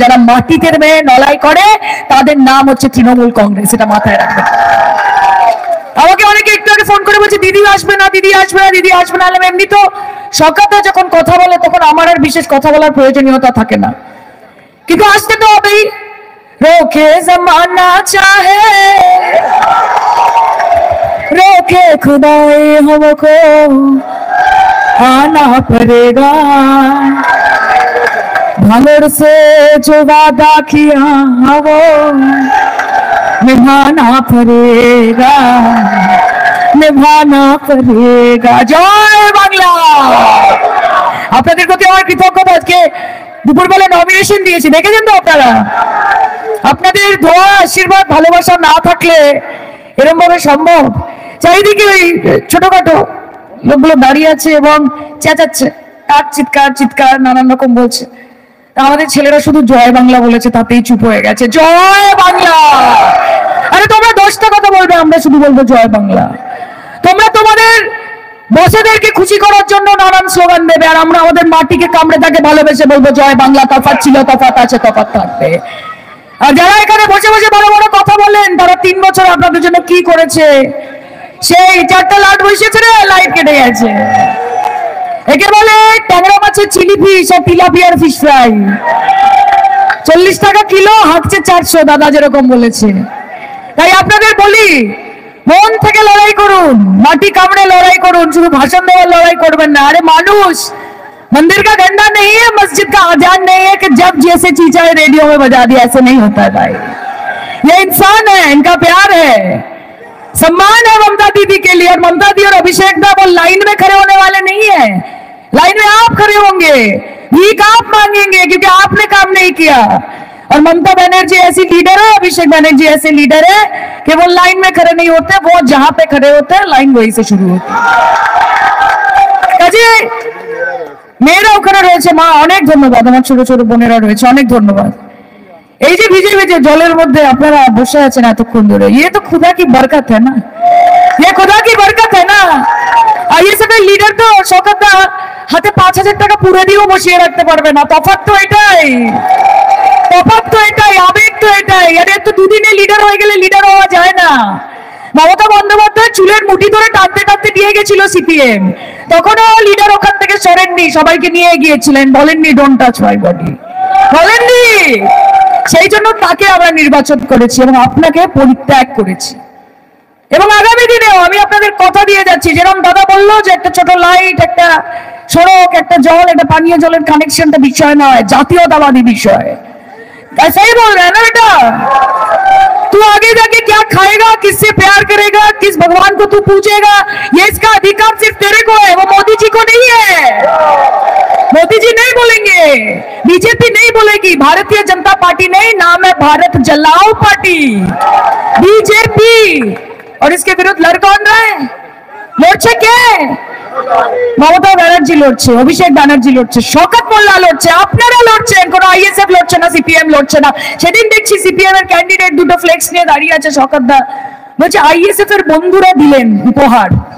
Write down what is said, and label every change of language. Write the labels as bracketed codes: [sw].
[bn] যারা মাটিতে মেয়ে নলাই করে তাদের নাম হচ্ছে তৃণমূল কংগ্রেস, এটা মাথায় রাখবেন। আমাকে অনেকে একটু আগে ফোন করে বলছে দিদি আসবে না, দিদি আসবে না, দিদি আসবে না। এমনি তো সকালে যখন কথা বলে তখন আমার আর বিশেষ কথা বলার প্রয়োজনীয়তা থাকে না, কিন্তু আসতে তো হবেই। [hi] रोके जमाना चाहे रोके खुदाए हमको आना पड़ेगा, भांगड़ से जो वादा किया वो निभाना पड़ेगा, निभाना पड़ेगा। [bn] जय बांग्ला। আপনাদের প্রতি আমার কৃতজ্ঞতা। আজকে দুপুরবেলা নমিনেশন দিয়েছি, দেখেছেন তো আপনারা? আপনাদের দোয়া, আশীর্বাদ, ভালোবাসা না থাকলে এরকম ভাবে সম্ভব? চারিদিকে ওই ছোটখাটো লোকগুলো দাঁড়িয়ে আছে এবং চেঁচাচ্ছে, আর চিৎকার চিৎকার নানান রকম বলছে। আমাদের ছেলেরা শুধু জয় বাংলা বলেছে, তাতেই চুপ হয়ে গেছে। জয় বাংলা। আরে তোমরা 10টা কথা বলবে, আমরা শুধু বলবো জয় বাংলা। তোমরা তোমাদের বসেদেরকে খুশি করার জন্য নানান স্লোগান দেবে, আর আমরা আমাদের মাটিকে কামড়ে তাকে ভালোবেসে বলবো জয় বাংলা। তফাৎ ছিল, তফাৎ আছে, তফাৎ থাকবে। আর যারা এখানে বসে বসে বড় বড় কথা বলেন, তারা 3 বছর আপনাদের জন্য কি করেছে? সেই 4টা লাইট বসেছে রে, লাইট কেটে গেছে। একে বলে ট্যাংরা মাছের চিলি ফিশ আর তিলাপিয়ার ফিশ ফ্রাই। 40 টাকা কিলো, হাঁকছে 400, দাদা যেরকম বলেছে। তাই আপনাদের বলি, মন থেকে লড়াই করুন, মাটি কামড়ে লড়াই করুন, শুধু ভাষণ দেওয়ার লড়াই করবেন না। [hi] अरे मानुष मंदिर का घंटा नहीं है, मस्जिद का आजान नहीं है कि जब जैसे चीजा रेडियो में बजा दिया, ऐसे नहीं होता है भाई। ये इंसान है, इनका प्यार है, सम्मान है ममता दीदी के लिए। और ममता दी और अभिषेक दा वो लाइन में खड़े होने वाले नहीं है, लाइन में आप खड़े होंगे, भीख आप मांगेंगे क्योंकि आपने काम नहीं किया। और ममता बनर्जी ऐसी लीडर है, अभिषेक बनर्जी ऐसे लीडर है कि वो लाइन में खड़े नहीं होते, वो जहां पे खड़े होते हैं लाइन वहीं से शुरू होती है। [bn] মেয়েরা ওখানে রয়েছে, মা অনেক ধন্যবাদ, আমার ছোট ছোট বোনেরা রয়েছে, অনেক ধন্যবাদ। এই যে ভিজে ভিজে জলের মধ্যে আপনারা বসে আছেন এতক্ষণ ধরে, [hi] ये तो खुदा की बरकत है ना, ये खुदा की बरकत है ना। [bn] আর [hi] ये सब [bn] লিডার তো শওকত দা হাতে 5000 টাকা পুরো দিয়েও বসিয়ে রাখতে পারবে না। তফাৎ তো এটাই, তফাৎ তো এটাই, আবেগ তো এটাই। আরে তো দুদিনে লিডার হয়ে গেলে লিডার হওয়া যায় না। মমতা বন্দ্যোপাধ্যায় চুলের মুঠি ধরে টানতে টানতে দিয়ে গেছিল সিপিএম, তখনও লিডার ওখান থেকে সরেননি, সবাইকে নিয়ে গিয়েছিলেন, বলেননি ডোন্ট টাচ মাই বডি, বলেননি। সেই জন্য তাকে আমরা নির্বাচন করেছি এবং আপনাকে পরিত্যাগ করেছি। এবং আগামী দিনেও আমি আপনাদের কথা দিয়ে যাচ্ছি, যেরকম দাদা বললো যে একটা ছোট লাইট, একটা সড়ক, একটা জল, একটা পানীয় জলের কানেকশনটা বিষয় নয়, জাতীয়তাবাদী বিষয়। [hi] ऐसा ही बोल रहे हैं ना बेटा, तू आगे जाके क्या खाएगा, किससे प्यार करेगा, किस भगवान को तू पूछेगा, ये इसका अधिकार सिर्फ तेरे को है, वो मोदी जी को नहीं है। मोदी जी नहीं बोलेंगे, बीजेपी नहीं बोलेगी, भारतीय जनता पार्टी नहीं, नाम है भारत जलाओ पार्टी, बीजेपी। और इसके विरुद्ध लड़ कौन रहा है? [bn] লড়ছে কে? মমতা ব্যানার্জি লড়ছে, অভিষেক ব্যানার্জি লড়ছে, শওকত মোল্লা লড়ছে, আপনারা লড়ছেন, কোন আইএসএফ লড়ছে না, সিপিএম লড়ছে না। সেদিন দেখছি সিপিএম এর ক্যান্ডিডেট দুটো ফ্লেক্স নিয়ে দাঁড়িয়ে আছে, শওকত দা বলছে আইএসএফ এর বন্ধুরা দিলেন উপহার।